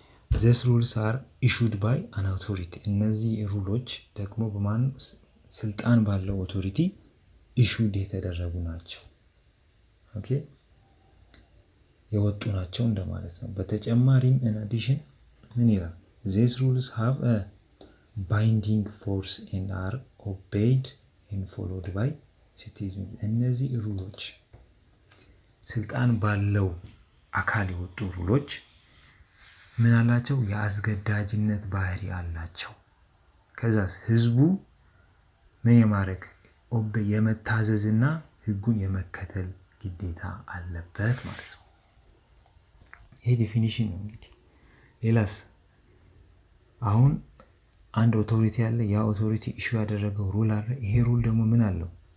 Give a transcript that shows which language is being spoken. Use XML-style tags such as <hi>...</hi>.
<en>these rules are issued by an authority።</en> <am>እነዚህ ሩሎች ደግሞ በማን ስልጣን ባለው ኦቶሪቲ ኢሹድ የተደረጉ ናቸው። የወጡ ናቸው እንደማለት ነው። በተጨማሪም in addition ምን ይላል?</am> <en>these rules have a binding force and are obeyed and followed by citizens።</en> <am>እነዚህ ሩሎች ስልጣን ባለው አካል የወጡ ሩሎች ምን አላቸው? የአስገዳጅነት ባህሪ አላቸው። ከዛስ ህዝቡ ምን የማድረግ የመታዘዝና ህጉን የመከተል ግዴታ አለበት ማለት ነው። ይሄ ዲፊኒሽን ነው እንግዲህ። ሌላስ አሁን አንድ ኦቶሪቲ አለ። ያ ኦቶሪቲ ኢሹ ያደረገው ሩል አለ። ይሄ ሩል ደግሞ ምን አለው?</am>